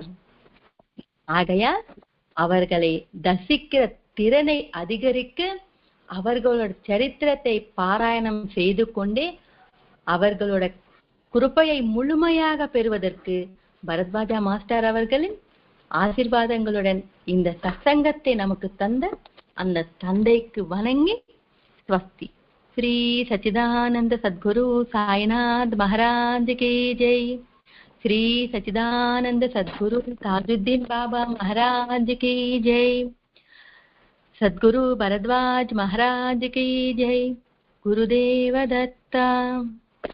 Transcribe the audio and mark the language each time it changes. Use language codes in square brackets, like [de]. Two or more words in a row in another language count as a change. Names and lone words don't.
[ta] ஆகையால் அவர்களை தரிசிக்கிற திறனை அதிகரிக்க அவர்களோட சரித்திரத்தை பாராயணம் செய்து கொண்டே அவர்களோட கிருபையை முழுமையாக பெறுவதற்கு பரத்வாஜா மாஸ்டர் அவர்களின் ஆசீர்வாதங்களுடன் இந்த சத்சங்கத்தை நமக்கு தந்த அந்த தந்தைக்கு வணங்கி ஸ்வஸ்தி. [hi] श्री सच्चिदानंद सद्गुरु साईनाथ महाराज की जय. श्री सच्चिदानंद सद्गुरु ताजुद्दीन बाबा महाराज की जय. सद्गुरु भरद्वाज महाराज की जय. गुरुदेव दत्ता.